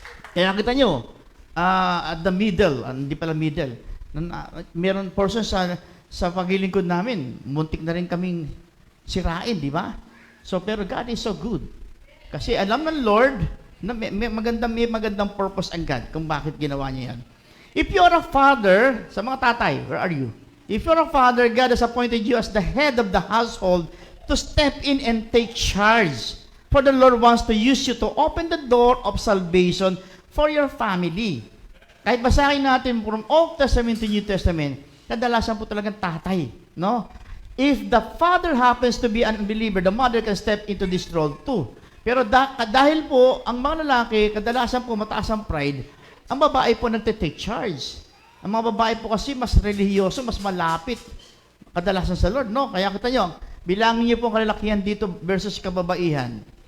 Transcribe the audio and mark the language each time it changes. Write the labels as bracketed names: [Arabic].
[Filipino] Kaya kita nyo, [English] at the middle, [Filipino] hindi pala middle, meron portion sa paglilingkod namin, muntik na rin kaming sirain, di ba? So, pero [English] God is so good. [Filipino] Kasi alam ng Lord na may magandang purpose ang God kung bakit ginawa niya yan. [English] If you're a father, [Filipino] sa mga tatay, [English] where are you? If you're a father, God has appointed you as the head of the household to step in and take charge. For the Lord wants to use you to open the door of salvation for your family. [Filipino] Kahit basahin natin [English] from Old Testament to New Testament, [Filipino] kadalasan po talagang tatay, no? [English] If the father happens to be an unbeliever, the mother can step into this role too. [Filipino] Pero dahil po, ang mga lalaki, kadalasan po mataas ang pride, ang babae po nagte-take charge. Ang mga babae po kasi mas relihiyoso, mas malapit kadalasan sa Lord, no? Kaya kita nyo, bilangin niyo po ang kalalakihan dito versus kababaihan.